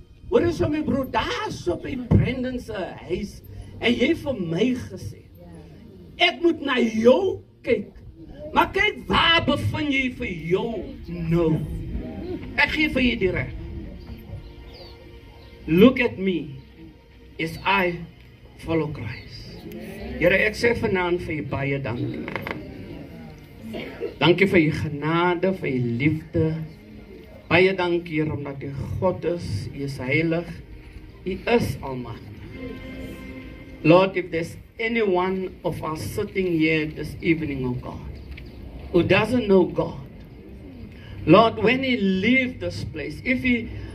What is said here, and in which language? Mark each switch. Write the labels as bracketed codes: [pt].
[af] Wat is my broer, daar is op die Brandon se huis, en jy vir my gesê, ek moet na jou kyk, maar kyk waar bevind jy vir jou nou. Ek gee vir jy die reg. [en] Look at me as I follow Christ. [af] Here, ek sê vanaand vir jy baie dankie. Dankie vir jy genade, vir jy liefde. Baie dankie, Heer, omdat jy God is, jy is heilig, jy is almachtig. [en] Lord, if there's any one of us sitting here this evening, oh God, who doesn't know God, Lord, when he leaves this place, if he